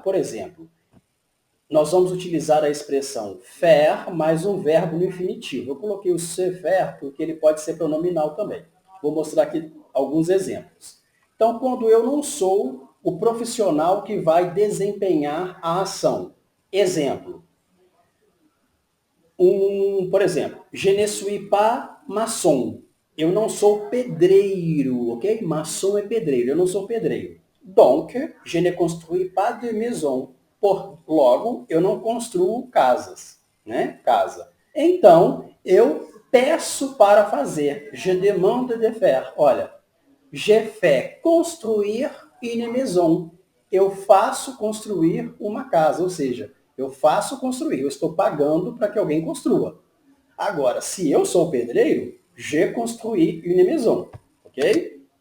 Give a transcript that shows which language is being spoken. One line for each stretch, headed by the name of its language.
Portuguese: Por exemplo, nós vamos utilizar a expressão faire mais um verbo no infinitivo. Eu coloquei o se faire porque ele pode ser pronominal também. Vou mostrar aqui alguns exemplos. Então, quando eu não sou o profissional que vai desempenhar a ação. Exemplo. Por exemplo,
French: je ne suis pas maçon.
Portuguese: Eu não sou pedreiro, ok? Maçon é pedreiro, eu não sou pedreiro.
French: Donc, je ne construis pas de maison.
Portuguese: Logo, eu não construo casas, né? Casa. Então, eu peço para fazer.
French: Je demande de faire.
Portuguese: Olha,
French: je fais construire une maison.
Portuguese: Eu faço construir uma casa, ou seja, eu faço construir, eu estou pagando para que alguém construa. Agora, se eu sou pedreiro,
French: je construis une maison,
Portuguese: ok?